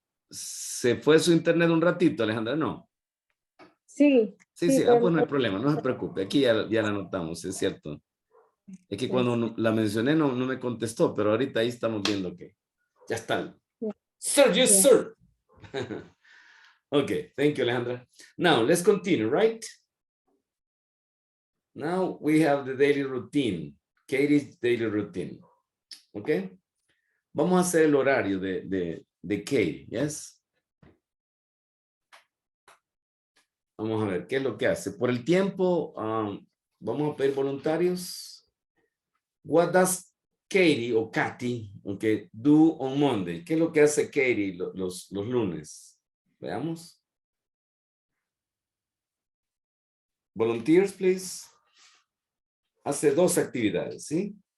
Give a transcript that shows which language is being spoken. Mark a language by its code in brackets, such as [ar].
[es] ¿Se fue su internet un ratito, Alejandra? No. Sí, Sí, sí, pero pues no hay problema, no se preocupe. Aquí ya la anotamos, es cierto. Es que cuando la mencioné no me contestó, pero ahorita ahí estamos viendo que ya está. [en] Sir, yes, sir. Okay, thank you, Alejandra. Now, let's continue, right? Now we have the daily routine. Katie's daily routine. Okay? [es] Vamos a hacer el horario de Katie, yes? Vamos a ver, ¿qué es lo que hace? Por el tiempo, vamos a pedir voluntarios. [en] What does Katie o Katy, okay, do on Monday? [es] ¿Qué es lo que hace Katie los lunes? Veamos. [en] Volunteers, please. [es] Hace dos actividades, ¿sí?